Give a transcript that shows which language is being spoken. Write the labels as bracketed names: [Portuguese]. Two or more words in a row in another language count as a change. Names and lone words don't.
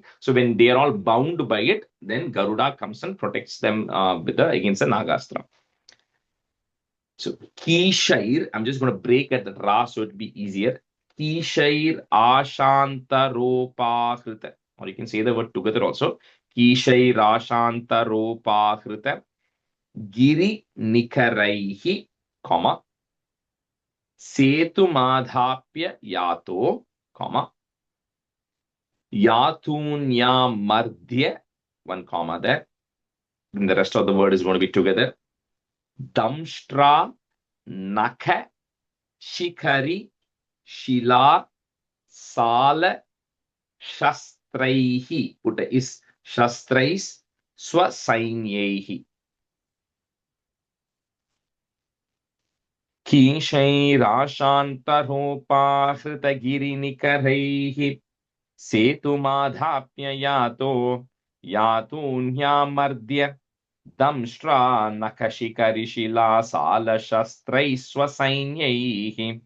[English] So when they are all bound by it, then Garuda comes and protects them against the Nagastra. So Kishair, I'm just going to break at the Ra so it'll be easier. [Sanskrit] कीशैर् आशान्तरोपाहृत. [English] Or you can say the word together also. [Sanskrit] कीशैर् आशान्तरोपाहृत गिरि निकरैः, comma, सेतु माधाप्य यातो, comma, यातून्या मर्द्य, [English] one comma there. And the rest of the word is going to be together. [Sanskrit] दंष्ट्रा नख शिखरि शिला साल शस्त्रैः. [English] Put a is [Sanskrit] शस्त्रैस् स्वसैन्यैः. कीशैराशान्तरोपाहृतगिरिनिकरैः सेतुमाधाप्य यातून्यामर्द्य दंष्ट्रा नखशिखरिशिला सालशस्त्रैः स्वसैन्यैः.